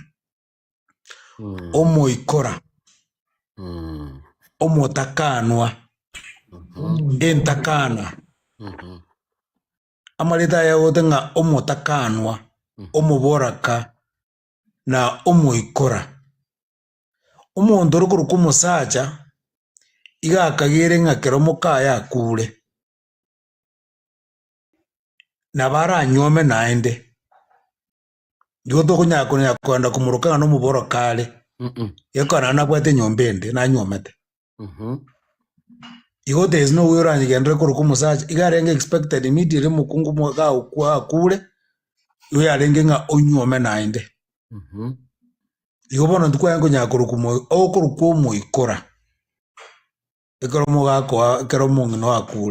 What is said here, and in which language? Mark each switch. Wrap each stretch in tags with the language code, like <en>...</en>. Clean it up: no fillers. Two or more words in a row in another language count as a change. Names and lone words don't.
<guz>omoikora omotakanwa entakana amareta yagote ng'a omotakanwa omoboraka na omoikora omonto ori korokwa omosacha iga akagere ng'a kero mokaya akure nabo aranyuome naende igo tokonya koenda komoroka ng'a nomoboraka are gekora nabwate nyomba ende nanyuomete igo</guz> <en>there is no way</en> <guz>oranyegendere korokwa omosacha iga arenge</guz> <en>expected immediately</en> <guz>mokungu moga akure igo yarenge ng'a onyuome naende igo bono ntukwaye konya korokwa okorokwa omoikora ekero mogakoa ekero omong'ina akure</guz>